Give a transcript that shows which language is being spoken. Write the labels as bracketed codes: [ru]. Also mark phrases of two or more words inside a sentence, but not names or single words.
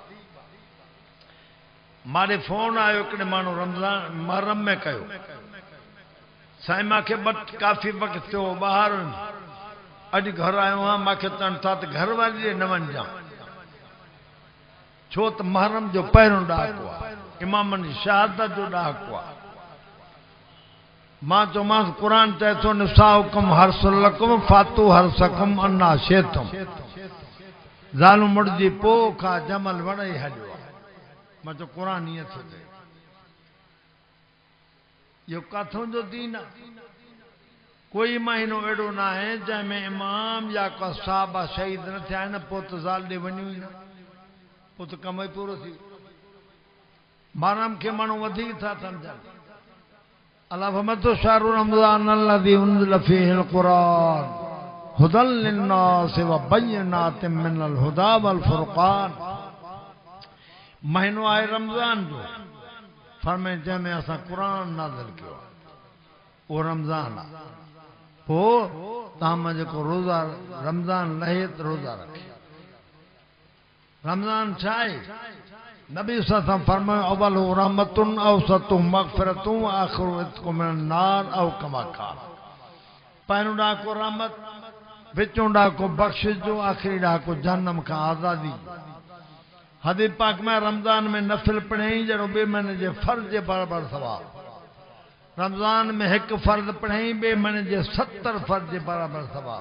[sd] मारे फोन आयो हिकिड़े माण्हू रमज़ान मुहर्रम में कयो साईं मूंखे काफ़ी वक़्तु थियो ॿाहिरि अॼु घर आयो आहियां मूंखे चवनि था त घर वारी ॾे न वञजां छो त मुहर्रम जो पहिरियों ॾाको आहे इमामनि जी शहादत जो ॾाको आहे। मां चयोमांसि क़ुरान चए थो [ar] نساؤكم حرث لكم فأتوا حرثكم أنى شئتم [sd] ज़ालू मुड़जी पोइ खां जमल वण ई हलियो आहे। मां चयो क़ुरान ईअं थो चए इहो किथां जो दीन आहे। कोई महीनो अहिड़ो न आहे जंहिंमें इमाम या को साहबा शहीद न थिया आहिनि पोइ त ज़ाल ॾे वञूं ई न पोइ त कम ई पूरो थी वियो। मुहर्रम के माण्हू वधीक था सम्झनि। [ar] الله فرماتو شهر رمضان الذي أنزل فيه القرآن هدى للناس وبينات من الهدى والفرقان. [sd] महीनो आहे रमज़ान जो, फरमाए जंहिंमें असां क़ुरान नाज़िल कयो आहे, उहो रमज़ान आहे। पोइ तव्हां मां जेको रोज़ा रमज़ान लहे त रोज़ा रखे। रमज़ान छा आहे? नबी [ar] صلى الله عليه وسلم فرمايو أوله رحمة وأوسطه مغفرة وآخره عتق من النار أو كما قال. [sd] पहिरियों ॾाह को रहमत, विचों ॾाह को बख़्शिश जो, आख़िरी ॾाह को जहन्नम खां आज़ादी। हदीस पाक में रमज़ान में नफ़िल पढ़ई जहिड़ो ॿिए महीने जे फ़र्ज़ जे बराबरि सवाब। रमज़ान में हिकु फ़र्ज़ पढ़ई ॿिए महीने जे 70 फ़र्ज़ जे बराबरि सवाब।